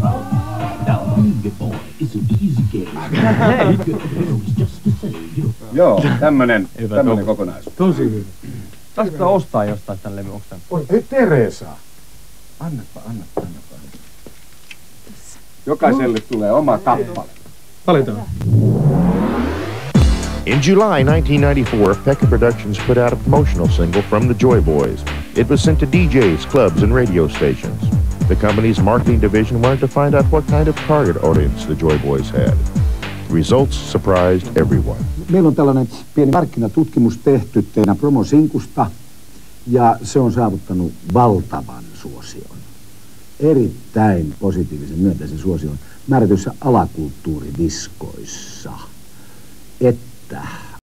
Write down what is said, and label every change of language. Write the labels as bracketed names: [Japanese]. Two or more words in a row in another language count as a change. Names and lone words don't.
[Finnish] Joo, tämmönen kokonaisuus. Tosi hyvä. Saisitko ostaa jostain tän levy? Hei Teresa. Annapa. Jokaiselle tulee oma kappale. Valitaan. [English] In July 1994, Pekka Productions put out a promotional single from the Joy Boys. It was sent to DJs, clubs, and radio stations. The company's marketing division wanted to find out what kind of target audience the Joy Boys had. The results surprised everyone. [Finnish] Meillä on tällainen pieni markkinatutkimus tehty teidän promosinkusta, ja se on saavuttanut valtavan suosion. Erittäin positiivisen myönteisen suosion määrätyissä alakulttuuridiskoissa. Että